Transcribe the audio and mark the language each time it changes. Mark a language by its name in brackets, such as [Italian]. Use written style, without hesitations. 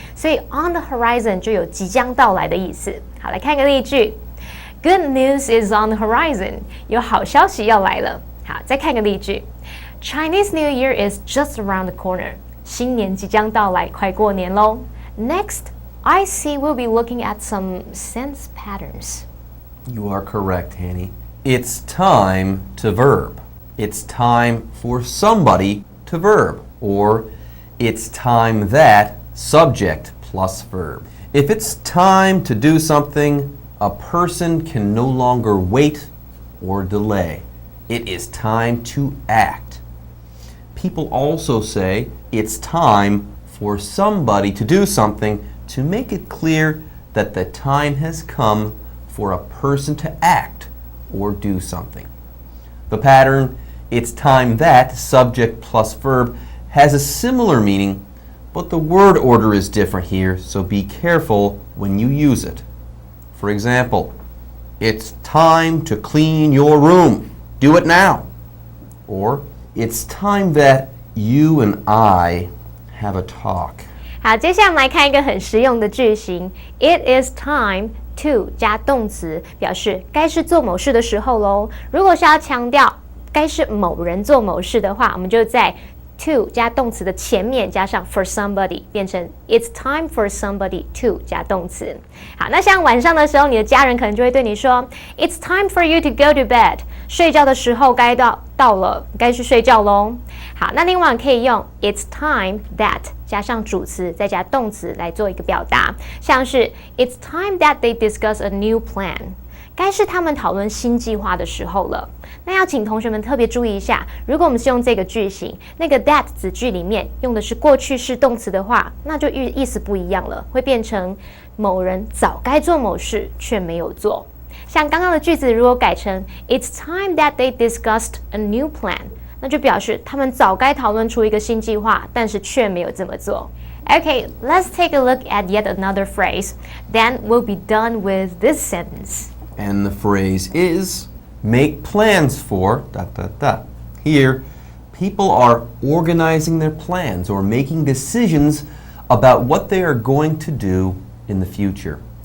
[Chinese] 所以 on the horizon 就有即将到来的意思。好，来看个例句。 [English] Good news is on the horizon. [Chinese] 有好消息要来了。好，再看个例句。 [English] Chinese New Year is just around the corner. [Chinese] 新年即将到来，快过年喽。 [English] Next, I see we'll be looking at some sense patterns. You are correct, Hanny. It's time to verb. It's time for somebody to verb. Or it's time that subject plus verb. If it's time to do something, a person can no longer wait or delay. It is time to act. People also say it's time for somebody to do something to make it clear that the time has come for a person to act or do something. The pattern, it's time that, subject plus verb, has a similar meaning, but the word order is different here, so be careful when you use it. For example, it's time to clean your room. Do it now. or it's time that you and I have a talk. [Chinese] 好，接下来我们来看一个很实用的句型 [English] It is time to [Chinese] 加动词，表示该是做某事的时候咯。如果是要强调该是某人做某事的话，我们就在 to 加动词的前面加上 for somebody， 变成 [English] It's time for somebody to [Chinese] 加动词。好，那像晚上的时候，你的家人可能就会对你说 [English] It's time for you to go to bed， [Chinese] 睡觉的时候该到了，该去睡觉咯。好，那另外可以用 [English] It's time that 加上主词再加动词来做一个表达，像是 It's time that they discuss a new plan， [Chinese] 该是他们讨论新计划的时候了。那要请同学们特别注意一下，如果我们是用这个句型，那个 that 子句里面用的是过去式动词的话，那就意思不一样了，会变成某人早该做某事却没有做。像刚刚的句子如果改成 [English] It's time that they discussed a new plan， [Chinese] 那就表示他们早该讨论出一个新计划，但是却没有这么做。 [English] Okay, let's take a look at yet another phrase. Then we'll be done with this sentence. And the phrase is make plans for ... Here, people are organizing their plans or making decisions about what they are going to do in the future.